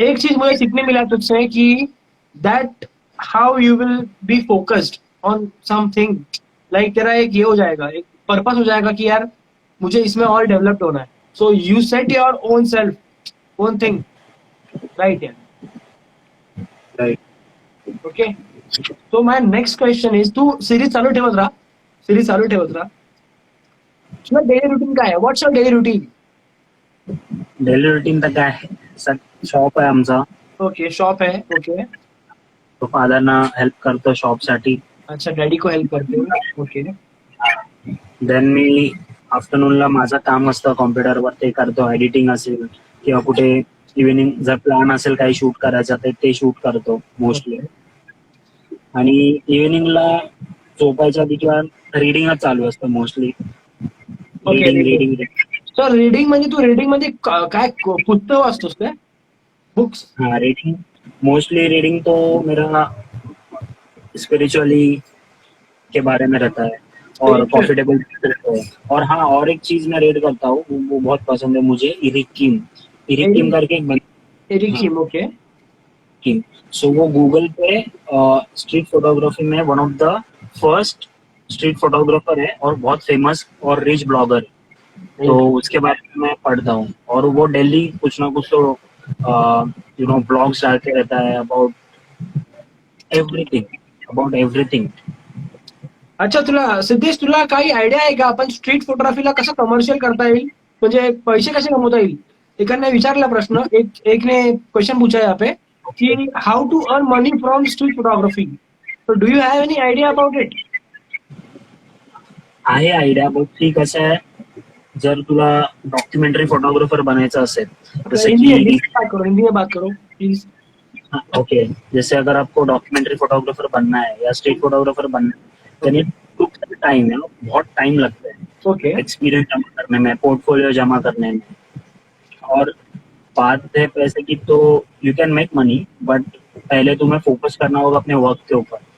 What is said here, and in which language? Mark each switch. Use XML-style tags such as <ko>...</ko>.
<hi>एक चीज मुझे सीखने मिला तुझसे कि</hi> <en>that how you will be focused on something,</en> <hi>like तेरा एक ये हो जाएगा, एक पर्पस हो जाएगा कि यार मुझे इसमें और डेवलप्ड होना है.</hi> <en>So you set your own self, own thing, right? यार, right. Okay. So my next question is,</en> <mr>Tu series चालू ठेवत राहा, तुझा डेली रुटीन काय आहे?</mr> <en>What's your daily routine?</en> <mr>Daily routine तर काय, शॉप आहे आमचा,</mr> <hi>ओके, शॉप है, ओके.</hi> <mr>तो फादरना हेल्प करतो शॉपसाठी.</mr> <hi>अच्छा, डॅडी को हेल्प करते हो, ओके.</hi> <mr>देन मी आफ्टरनूनला माझं काम असतं कॉम्प्युटरवर, ते करतो. एडिटिंग असेल किंवा कुठे इव्हिनिंग जर प्लॅन असेल काही शूट करायचं तर ते शूट करतो मोस्टली. आणि इव्हिनिंगला झोपायच्या आधी किंवा रिडिंगच चालू असतं मोस्टली. ओके, रीडिंग रीडिंग तर रीडिंग म्हणजे तू रीडिंग म्हणजे काय पुस्तक वाचतोस काय, बुक्स?</mr> <hi>हाँ रीडिंग, मोस्टली रीडिंग तो मेरा स्पिरिचुअली के बारे में रहता है और प्रॉफिटेबल रहता है. और हाँ, और एक चीज मैं रीड करता हूँ, वो बहुत पसंद है मुझे, इरिक किम करके एक एरिक हाँ, किम, ओके. किम. सो वो गूगल पे स्ट्रीट फोटोग्राफी में one of the first street photographer है और बहुत फेमस और रिच ब्लॉगर. तो उसके बारे में मैं पढ़ता हूँ और वो डेली कुछ ना कुछ तो ब्लॉग्स डालते रहता है एवरीथिंग अबाउट एवरीथिंग.</hi> <mr>अच्छा, सिद्धेश तुला काही आयडिया आहे का आपण स्ट्रीट फोटोग्राफीला कसं कमर्शियल करता येईल, म्हणजे पैसे कसे कमवता येईल? एकाने विचारला प्रश्न,</mr> <hi>एकने क्वेश्चन पूछा यहाँ पे कि</hi> <en>How to earn money from street photography. तो do you have any idea about it?</en> <mr>आहे आयडिया, बघ ती कसं आहे, जर तुला डॉक्युमेंटरी फोटोग्राफर बनायचं असेल जसं</mr> <hi>हिंदी की हिंदी में बात करो प्लीज. ओके, जैसे अगर आपको डॉक्यूमेंट्री फोटोग्राफर बनना है या स्ट्रीट फोटोग्राफर बनना है,</hi> <en>then it took</en> <hi>टाइम है, बहुत टाइम लगता है ओके, एक्सपीरियंस जमा करने में, पोर्टफोलियो जमा करने में. और बात है पैसे की, तो</hi> <en>you can make money,</en> <hi>but पहले तुम्हें फोकस करना होगा अपने वर्क के ऊपर.</hi>